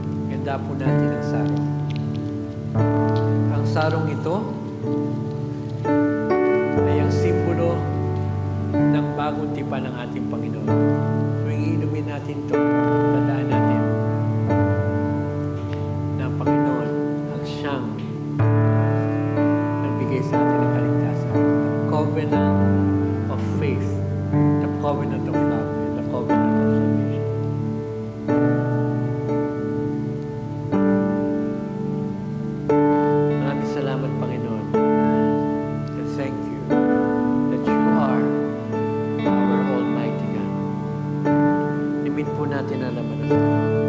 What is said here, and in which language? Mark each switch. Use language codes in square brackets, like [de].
[tl] Ganda po natin ang sarong. Ang sarong ito ay ang simbolo ng bagong tipan ng ating Panginoon. Tuwing iinumin natin ito, tandaan natin na ang Panginoon ang siyang nagbigay sa atin ng kaligtasan. [en] The covenant of faith, the covenant of love, and the covenant of salvation. [tl] Maraming salamat, [en] Panginoon. And thank you that you are our Almighty God. [tl] Limin po natin ang laman ng sarong.